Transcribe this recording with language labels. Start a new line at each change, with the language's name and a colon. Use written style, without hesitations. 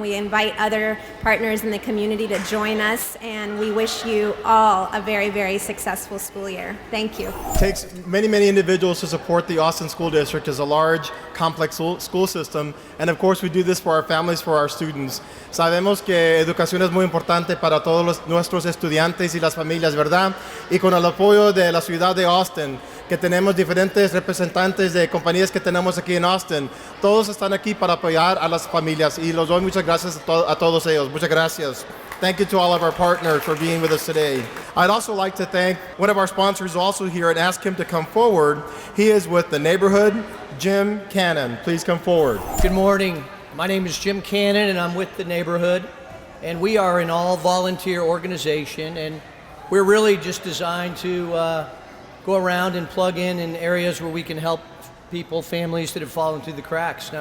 English: We invite other partners in the community to join us, and we wish you all a very successful school year. Thank you. It takes many individuals to support the Austin School District as a large, complex school system. And of course, we do this for our families, for our students.
Spanish: Sabemos que educación es muy importante para todos nuestros estudiantes y las familias, ¿verdad? Y con el apoyo de la ciudad de Austin, que tenemos diferentes representantes de compañías que tenemos aquí en Austin, todos están aquí para apoyar a las familias, y los doy muchas gracias a todos ellos. Muchas gracias.
English: Thank you to all of our partners for being with us today. I'd also like to thank one of our sponsors also here and ask him to come forward. He is with the neighborhood, Jim Cannon. Please come forward. Good morning. My name is Jim Cannon, and I'm with the neighborhood. And we are an all-volunteer organization, and we're really just designed to go around and plug in areas where we can help people, families that have fallen through the cracks.